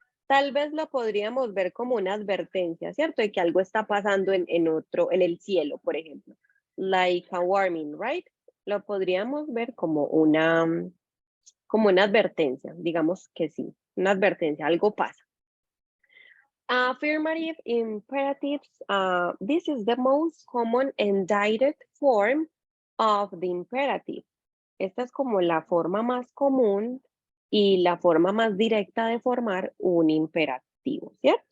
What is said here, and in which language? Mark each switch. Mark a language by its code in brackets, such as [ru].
[es] Tal vez lo podríamos ver como una advertencia, ¿cierto? De que algo está pasando en en el cielo, por ejemplo. [en] Like a warning, right? [es] Lo podríamos ver como una advertencia, digamos que sí, una advertencia, algo pasa. [en] Affirmative imperatives, this is the most common and direct form of the imperative. [es] Esta es como la forma más común y la forma más directa de formar un imperativo, ¿cierto?